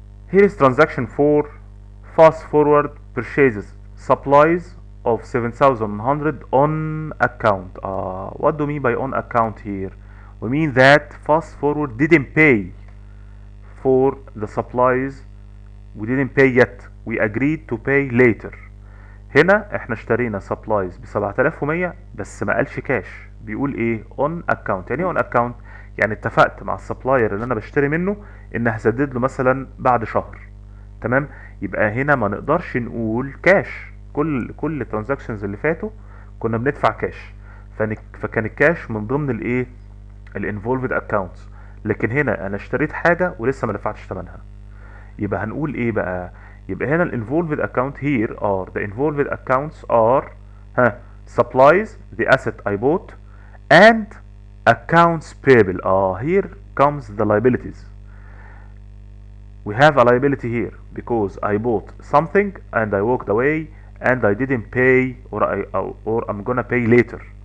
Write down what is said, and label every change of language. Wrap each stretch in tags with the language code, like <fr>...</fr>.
<en>Here is transaction 4. Fast Forward purchases supplies of 7,100 on account. What do we mean by on account here? We mean that Fast Forward didn't pay for the supplies. We didn't pay yet. We agreed to pay later.</en> <ar>هنا احنا اشترينا supplies ب 7,100 بس ما قالش كاش. بيقول ايه؟ on account. يعني ايه on account؟ يعني اتفقت مع السبلاير اللي انا بشتري منه ان هسدد له مثلا بعد شهر. تمام؟ يبقى هنا ما نقدرش نقول كاش. كل الترانزاكشنز اللي فاتوا كنا بندفع كاش، فكان الكاش من ضمن الايه؟ الانفولفد اكاونتس. لكن هنا انا اشتريت حاجه ولسه ما دفعتش ثمنها. يبقى هنقول ايه بقى؟ يبقى هنا الانفولفد اكاونت</ar> <en>here are the involved accounts are supplies, the asset I bought, and accounts payable. Here comes the liabilities. We have a liability here because I bought something and I walked away and I didn't pay, or I'm gonna pay later.</en>